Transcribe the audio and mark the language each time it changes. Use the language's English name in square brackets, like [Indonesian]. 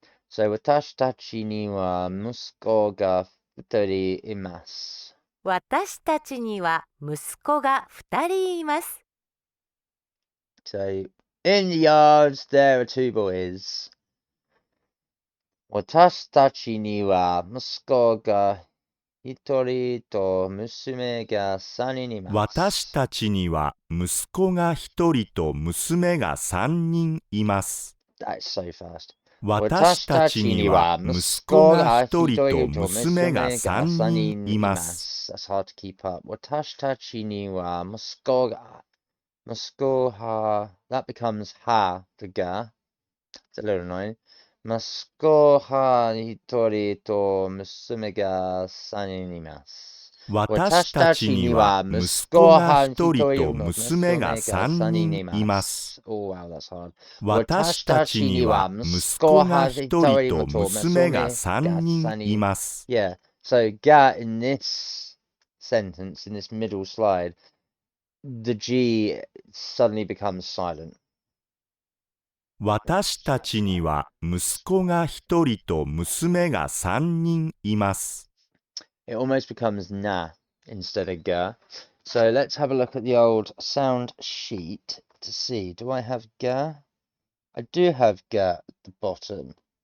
[Japanese] So, 私たちには息子が2人います。私たちには息子が2人います。 [English] So, in the yards, there are 2 boys. [Japanese] 私たちには息子が1人と娘が3人います。私たちには息子が1人と娘が3人います。 [English] That's so fast. [Japanese] 私たちには息子が1人と娘が3人います。 [English] That's hard to keep up. [Japanese] 私たちには息子が [English] that becomes ha, the ga. It's a little annoying. [Japanese] 息子が1人と娘が3人います。私たちには息子が1人と娘が3人います。 [English] Oh wow, that's hard. [Japanese] 私たちには息子が1人と娘が3人います。 [English] Yeah, so ga in this sentence, in this middle slide, the G suddenly becomes silent. [Japanese] 私たちには息子が1人と娘が3人います。 [English] It almost becomes na instead of ga. So let's have a look at the old sound sheet to see. Do I have ga? I do have ga at the bottom.